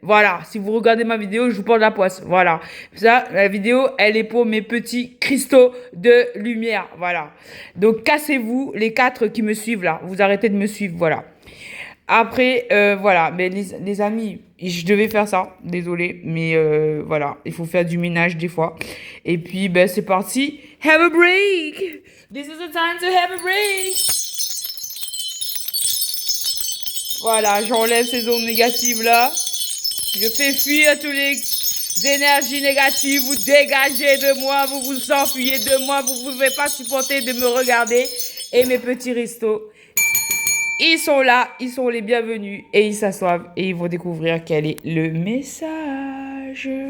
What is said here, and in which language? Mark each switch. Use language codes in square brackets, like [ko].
[fr] Voilà, si vous regardez ma vidéo, je vous porte la poisse. Voilà. Ça, la vidéo, elle est pour mes petits cristaux de lumière, voilà. Donc cassez-vous les 4 qui me suivent là. Vous arrêtez de me suivre, voilà. Après, voilà, mais les amis, je devais faire ça, désolé, mais voilà, il faut faire du ménage des fois. Et puis, ben c'est parti. [en] Have a break. This is the time to have a break. [fr] Voilà, j'enlève ces ondes négatives là. Je fais fuir tous les énergies négatives, vous dégagez de moi, vous vous enfuyez de moi, vous ne pouvez pas supporter de me regarder. Et mes petits restos, ils sont là, ils sont les bienvenus et ils s'assoient et ils vont découvrir quel est le message.